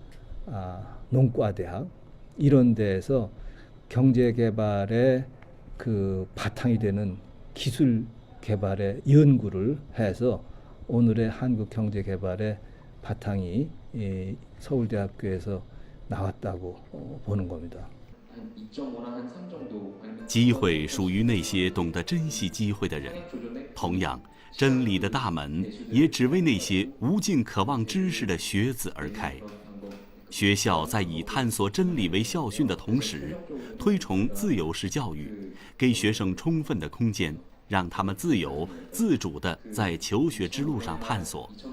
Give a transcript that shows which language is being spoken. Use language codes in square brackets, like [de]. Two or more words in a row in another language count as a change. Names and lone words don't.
[ko] 농과대학 이런 데에서 경제 개발의 그 바탕이 되는 기술 개발의 연구를 해서 오늘의 한국 경제 개발의 바탕이 서울대학교에서 나왔다고 보는 겁니다. [zh] 机会属于那些懂得珍惜机会的人，同样，真理的大门也只为那些无尽渴望知识的学子而开。学校在以探索真理为校训的同时，推崇自由式教育，给学生充分的空间，让他们自由自主地在求学之路上探索。